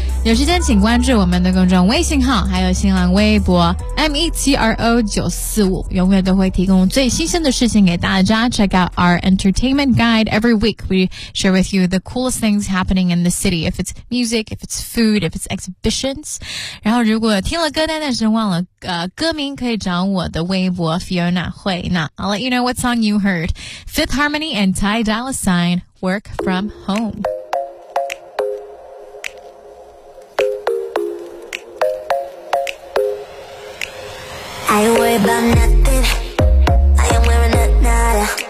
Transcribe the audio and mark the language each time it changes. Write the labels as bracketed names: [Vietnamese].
[Chinese] 有时间请关注我们的公众微信号还有新浪微博 METRO945, 永远都会提供最新鲜的事情给大家。 [English] Check out our entertainment guide. Every week we share with you the coolest things happening in the city. If it's music, if it's food, if it's exhibitions. [Chinese] 然后如果听了歌单但是忘了、歌名，可以找我的微博 Fiona 惠娜。 [English] I'll let you know what song you heard. Fifth Harmony and Ty Dolla Sign, Work From Home. I ain't worried about nothing. I ain't wearing a nada.